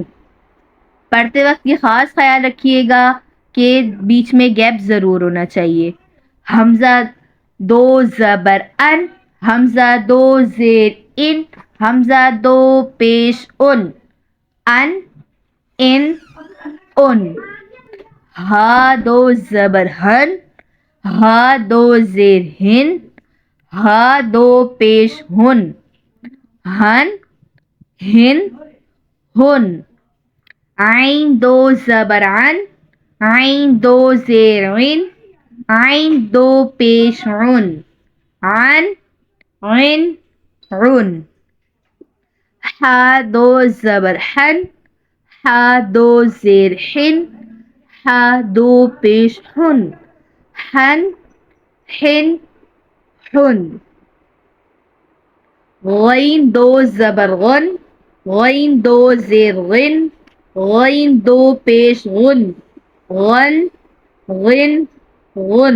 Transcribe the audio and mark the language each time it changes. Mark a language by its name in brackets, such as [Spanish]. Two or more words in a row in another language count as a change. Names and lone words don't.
[Urdu] پڑھتے وقت یہ خاص خیال رکھیے گا کہ بیچ میں گیپ ضرور ہونا چاہیے۔ حمزہ دو زبر ان، حمزہ دو زیر ان، حمزہ دو پیش ان، ان، ہا دو زبر ہن، ہا دو زیر ہن، ہا دو پیش ہن، ہن، ہن۔ عین دو زبر عن، عین دو زیر عن، عین دو پیش عن، عن، عن۔ حا دو زبر حن، حا دو زیر حن، حا دو پیش حن، حن، حن۔ غین دو زبر غن، غین دو زیر غن، غین دو پیش غن، غن، غن۔